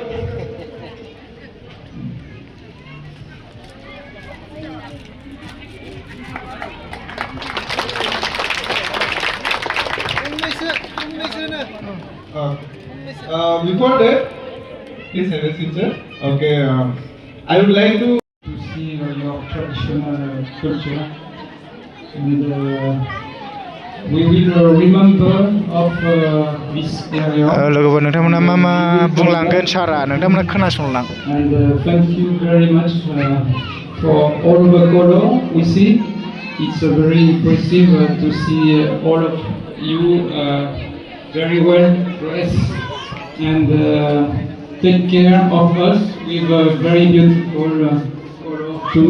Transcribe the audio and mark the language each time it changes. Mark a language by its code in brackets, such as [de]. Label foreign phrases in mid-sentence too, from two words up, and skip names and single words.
[en] Before that, please have a seat, sir. Okay. I would like to see your traditional culture, and we will remember of this area. [brx] लोगोफोर नोंथांमोना मा मा बुंलांगोन सारा नोंथांमोना खोनासंलां [en] And thank you very much for all the color we see. It's very impressive to see all of you very well dressed and take care of us with a very beautiful color too.